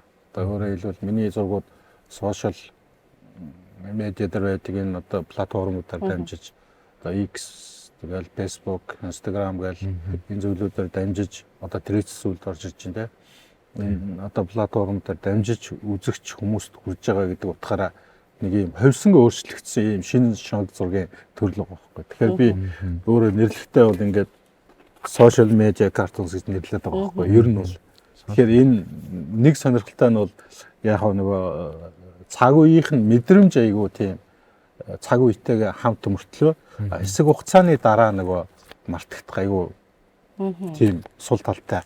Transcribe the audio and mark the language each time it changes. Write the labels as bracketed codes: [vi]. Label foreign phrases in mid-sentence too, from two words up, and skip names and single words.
[mn] Одоо өөрөөр хэлбэл миний зургууд [en] social media [mn] дээр байдаг энэ одоо платформудаар дамжиж одоо X тэгэл Facebook, Instagram гэл энэ зүйлүүдээр дамжиж одоо трэц зүйлд орж ирж байна те. Энэ одоо платформудаар дамжиж үзэгч хүмүүст хүрж байгаа гэдэг утгаараа нэг юм хувьсан өөрчлөгдсөн юм шинэ шог зургийн төрөл байгаа байхгүй. Тэгэхээр би өөрөө нэрлэхдээ бол ингээд [en] social media cartoons [mn] гэж нэрлэдэг байгаа байхгүй. Ер нь бол тэгэхээр энэ нэг сонирхолтой нь бол яг нөгөө цаг үеийнх нь мэдрэмж айгуу тийм цаг үетэйгээ хамт мөртлөө хэсэг хугацааны дараа нөгөө мартагдах айгуу тийм сул талтай.